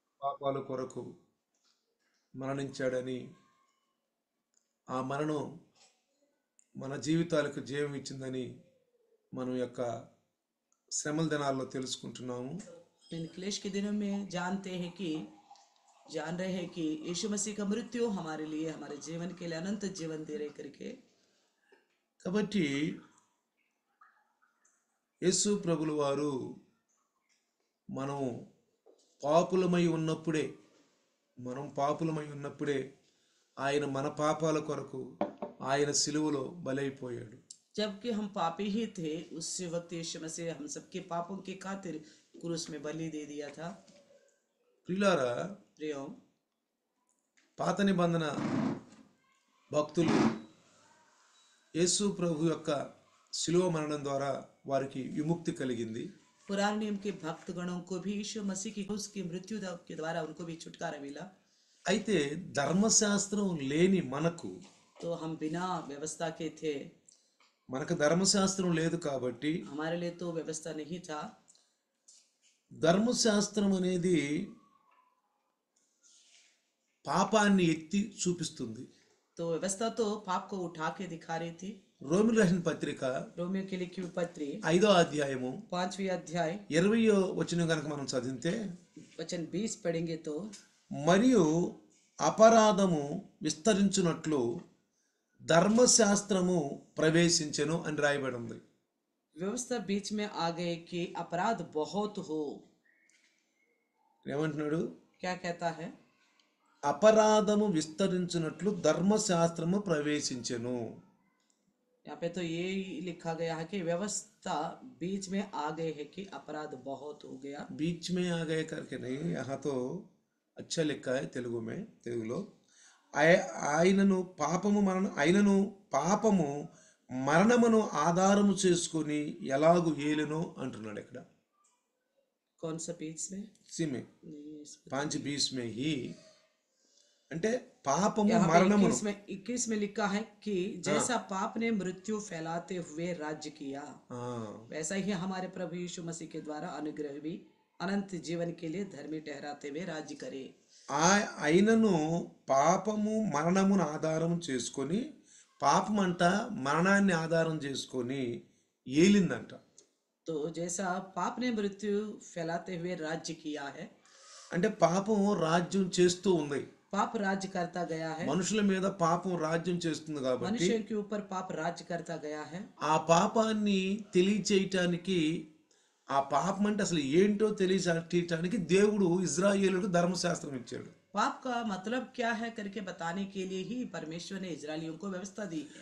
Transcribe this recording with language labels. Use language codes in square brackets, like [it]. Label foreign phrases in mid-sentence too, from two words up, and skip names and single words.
[te] పాపాల కొరకు మరణించాడని, ఆ మరణం మన జీవితాలకు జీవం ఇచ్చిందని మనం యొక్క శ్రమల దినాల్లో తెలుసుకుంటున్నాము. [hi] इन क्लेश के दिनों में जान रहे हैं कि यीशु मसीह का मृत्यु हमारे लिए, हमारे जीवन के लिए अनंत जीवन दे रहे करके। [te] కాబట్టి యేసు ప్రభుల వారు మనం పాపులమై ఉన్నప్పుడే ఆయన మన పాపాల కొరకు ఆయన సిలువలో బలైపోయాడు. [hi] जबकि हम पापी ही थे, उस वक्त यीशु मसीह हम सबके पापों की खातिर क्रूस में बलि दे दिया था। [te] ప్రియులారా, [hi] प्रियो, [te] పాత నిబంధన భక్తులు యేసు ప్రభు యొక్క శిలువ మరణం ద్వారా వారికి విముక్తి కలిగింది. [hi] पुराने नियम के भक्त गणों को भी यीशु मसीह की क्रूस की मृत्यु के द्वारा उनको भी छुटकारा मिला। [te] అయితే ధర్మశాస్త్రం లేని మనకు, [hi] तो हम बिना व्यवस्था के थे, [te] మనకు ధర్మశాస్త్రం లేదు కాబట్టి, [hi] हमारे लिए तो व्यवस्था नहीं था। [te] ధర్మశాస్త్రం అనేది పాపాన్ని ఎత్తి చూపిస్తుంది. [hi] तो व्यवस्था तो पाप को उठा के दिखा रही थी। [te] రోమిల రాసిన పత్రిక [hi] रोमियो के लिखी हुई पत्री [te] 5వ అధ్యాయము [hi] 5वीं अध्याय [te] 20వ వచనం కనుక మనం చదివితే, [hi] वचन 20 पढ़ेंगे तो, [te] మరియు అపరాధము విస్తరించునట్లు ధర్మశాస్త్రము ప్రవేశించెను అని రాయబడి ఉంది. [hi] व्यवस्था बीच में आ गए कि अपराध बहुत हो। [te] ఏమంటున్నాడు? [hi] क्या कहता है? [te] అపరాధము విస్తరించునట్లు ధర్మశాస్త్రము ప్రవేశించెను. [hi] यहाँ पे तो ये लिखा गया है कि व्यवस्था बीच में आ गए है कि अपराध बहुत हो गया। बीच में आ गए करके नहीं, यहाँ तो अच्छा लिखा है [te] తెలుగులో ఆయనను పాపము మరణమును ఆధారము చేసుకొని ఎలాగు ఏలెనో అంటున్నాడు ఇక్కడ. [hi] कौन सा बीच में? సిమే नहीं, इसमें 5:20 में ही, [te] అంటే పాపము [hi] यहाँ पे [te] మరణమును [hi] 21 में लिखा है कि जैसा पाप ने मृत्यु फैलाते हुए राज्य किया, वैसा ही हमारे प्रभु यीशु मसीह के द्वारा अनुग्रह भी अनंत जीवन के लिए धर्मी ठहराते हुए राज्य करे। [te] ఆయనను పాపము మరణమును ఆధారం చేసుకొని, పాపమంట మరణాన్ని ఆధారం చేసుకొని ఏలిందంట. [hi] तो जैसा पाप ने मृत्यु फैलाते हुए राज्य किया है, [te] అంటే పాపం రాజ్యం చేస్తూ ఉంది. [hi] पाप राज्य करता गया है, [te] మనుషుల మీద పాపం రాజ్యం చేస్తుంది కాబట్టి [hi] मनुष्य के ऊपर पाप राज्य करता गया है। [te] ఆ పాపాన్ని తెలియచేయటానికి, ఆ పాపం అంటే అసలు ఏంటో తెలియచేయటానికి దేవుడు ఇజ్రాయేలుకు ధర్మశాస్త్రం ఇచ్చాడు. [hi] पाप का मतलब क्या है करके बताने के लिए ही परमेश्वर ने इजरायलियों को व्यवस्था दी है।